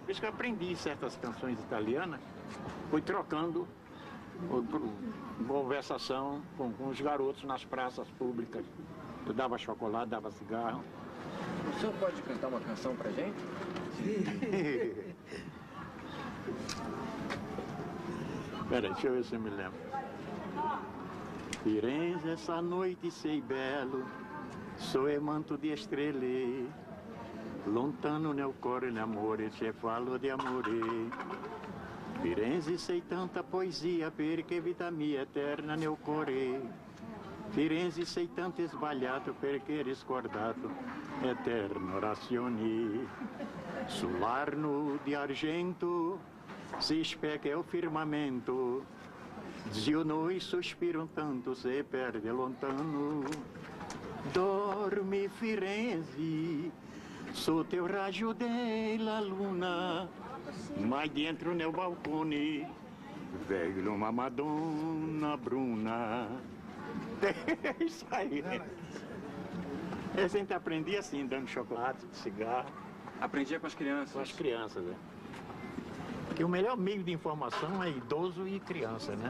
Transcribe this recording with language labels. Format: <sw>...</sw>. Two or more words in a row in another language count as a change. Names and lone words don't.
<pt>Por isso que eu aprendi certas canções italianas, fui trocando conversação com os garotos nas praças públicas. Eu dava chocolate, dava cigarro. O senhor pode cantar uma canção pra gente? Peraí, deixa eu ver se eu me lembro.</pt> <it>Firenze,</it> <pt>essa noite</pt> <it>sei bello, soe manto di estrelle, lontano nel cuore l'amore, c'è fallo di amore. Firenze sei tanta poesia, perché vita mia eterna nel cuore. Firenze sei tanto sbagliato perché riscordato eterno razioni. Sull'arno di argento si specchia o firmamento. Zio noi sospiram tanto se perde lontano. Dorme Firenze, sotto teu raggio della luna, mas dentro nel balcone</it> <pt>veio uma</pt> <it>Madonna bruna.</it> <pt>É isso aí. A gente aprendia assim, dando chocolate, cigarro. Aprendia com as crianças? Com as crianças, né? Porque o melhor meio de informação é idoso e criança, né?</pt>